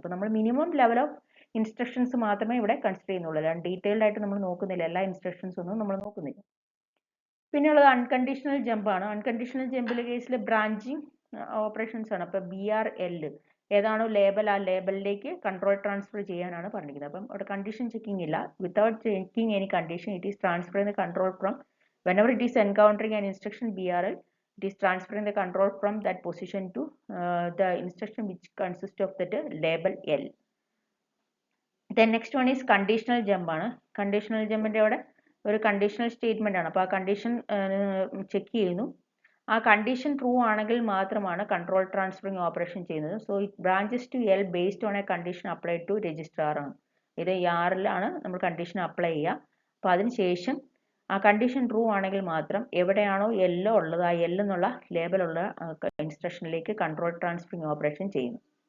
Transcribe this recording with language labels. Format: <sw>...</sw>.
<ml>അപ്പോൾ നമ്മൾ minimum level of instructions മാത്രമേ ഇവിടെ കൺസിഡർ ചെയ്യുന്നുള്ളൂ, അല്ലാണ്ട് ഡീറ്റെയിൽഡ് ആയിട്ട് നമ്മൾ നോക്കുന്നില്ല, എല്ലാ ഇൻസ്ട്രക്ഷൻസ് ഒന്നും നമ്മൾ നോക്കുന്നില്ല. പിന്നെയുള്ളത് അൺകണ്ടീഷണൽ ജമ്പ് ആണ്. അൺകണ്ടീഷണൽ ജമ്പിലെ കേസിൽ ബ്രാഞ്ചിങ് ഓപ്പറേഷൻസ് ആണ്. അപ്പോൾ BRL ഏതാണോ ലേബൽ, ആ ലേബലിലേക്ക് കൺട്രോൾ ട്രാൻസ്ഫർ ചെയ്യാനാണ് പറഞ്ഞിരിക്കുന്നത്. അപ്പം അവിടെ കണ്ടീഷൻ ചെക്കിംഗ് ഇല്ല.</ml> <en>Without checking any condition it is transferring the control from whenever it is encountering an instruction BRL, it is transferring the control from that position to the instruction which consists of that label L. Then next one is conditional jump ആണ്.</en> <ml>Conditional ജമ്പിൻ്റെ അവിടെ ഒരു conditional statement ആണ്. അപ്പോൾ ആ condition check ചെയ്യുന്നു. ആ condition true ആണെങ്കിൽ മാത്രമാണ് കൺട്രോൾ ട്രാൻസ്ഫറിങ് ഓപ്പറേഷൻ ചെയ്യുന്നത്.</ml> <en>So it branches to L based on a condition applied to register R ആണ്.</en> <ml>ഇത് ആറിലാണ് നമ്മൾ കണ്ടീഷൻ അപ്ലൈ ചെയ്യുക. അപ്പോൾ അതിനുശേഷം ആ കണ്ടീഷൻ ട്രൂ ആണെങ്കിൽ മാത്രം എവിടെയാണോ L ഉള്ളത് ആ L എന്നുള്ള ലേബലുള്ള ഇൻസ്ട്രക്ഷനിലേക്ക് കൺട്രോൾ ട്രാൻസ്ഫറിങ് ഓപ്പറേഷൻ ചെയ്യുന്നു.</ml>